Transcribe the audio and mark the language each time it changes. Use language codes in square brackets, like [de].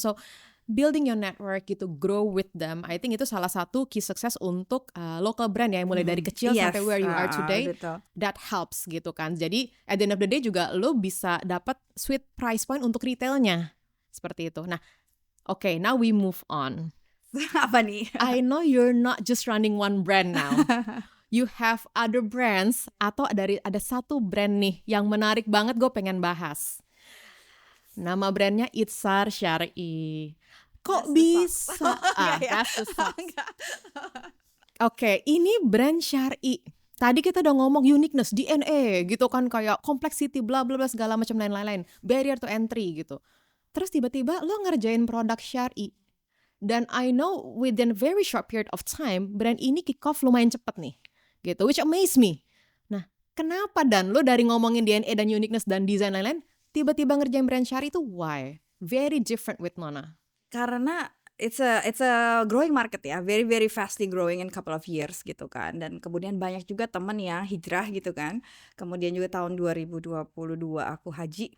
[en] So building your network [id] gitu, [en] grow with them, I think [id] itu salah satu key sukses untuk local brand ya, mulai dari kecil sampai [en] Yes, where you are today. [id] betul. [en] That helps [id] gitu kan. Jadi [en] at the end of the day [id] juga lo bisa dapat [en] sweet price point [id] untuk retailnya, seperti itu. Nah, [en] okay, now we move on. [id] Apa nih? [en] I know you're not just running one brand now. You have other brands, [id] atau ada satu brand nih yang menarik banget, gue pengen bahas. Nama brandnya Itsar Syar'i. Kok bisa? [en] That's the sauce. [id] Oke, ini brand Syar'i. Tadi kita udah ngomong uniqueness, DNA gitu kan, kayak complexity, bla bla bla segala macam lain-lain, [en] barrier to entry [id] gitu. Terus tiba-tiba lo ngerjain produk Syar'i. Dan [en] I know within a very short period of time, [id] brand ini kick off lumayan cepet nih, gitu, [en] which amaze me. [id] Nah, kenapa Dan lo dari ngomongin DNA dan uniqueness dan desain lain-lain, tiba-tiba ngerjain brand Syar'i itu [en] why? Very different with Nona. [id] Karena [en] it's a growing market ya, very very fastly growing in couple of years [id] gitu kan. Dan kemudian banyak juga temen yang hijrah gitu kan. Kemudian juga tahun 2022 aku haji.